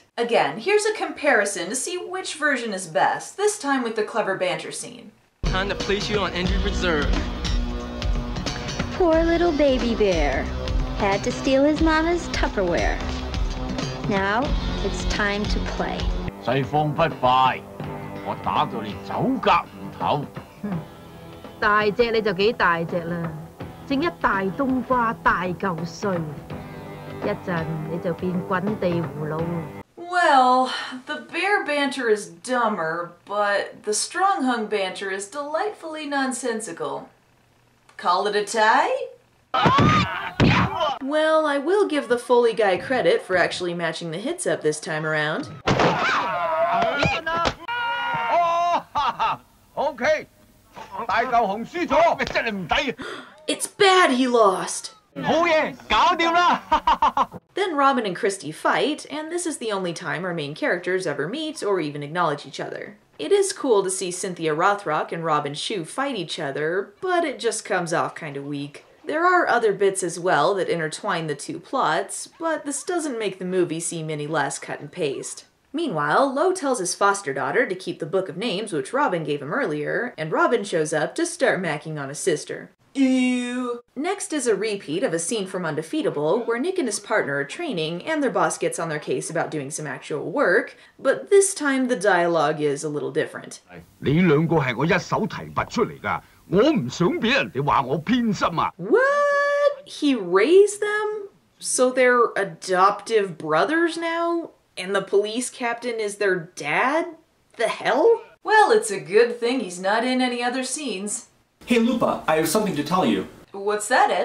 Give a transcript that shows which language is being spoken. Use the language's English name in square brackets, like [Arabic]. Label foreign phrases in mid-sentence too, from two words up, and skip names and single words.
[English] Again, here's a comparison to see which version is best, this time with the clever banter scene. Time to place you on injured reserve. Poor little baby bear. Had to steal his mama's Tupperware. Now, it's time to play. [Cantonese] 西方不快，我打到你走夾唔唞。大隻你就幾大隻啦，正一大冬瓜大嚿碎，一陣你就變滾地葫蘆。 [English] Well, the bear banter is dumber, but the Stronghung banter is delightfully nonsensical. Call it a tie? Well, I will give the Foley guy credit for actually matching the hits up this time around. [Cantonese] OK， 大嚿紅輸咗，真係唔抵。 [English] It's bad he lost! [Cantonese] 好嘢，搞掂啦！ [English] Then Robin and Christie fight, and this is the only time our main characters ever meet or even acknowledge each other. It is cool to see Cynthia Rothrock and Robin Shue fight each other, but it just comes off kind of weak. There are other bits as well that intertwine the two plots, but this doesn't make the movie seem any less cut and paste. Meanwhile, Lo tells his foster daughter to keep the book of names which Robin gave him earlier, and Robin shows up to start macking on his sister. Ew. Next is a repeat of a scene from Undefeatable where Nick and his partner are training and their boss gets on their case about doing some actual work, but this time the dialogue is a little different. [Cantonese] 你兩個係我一手提拔出嚟㗎，我唔想俾人哋話我偏心啊！ [English] What? He raised them? So they're adoptive brothers now? And the police captain is their dad? The hell? Well, it's a good thing he's not in any other scenes. Hey Lupa, I have something to tell you. What's that, Ed?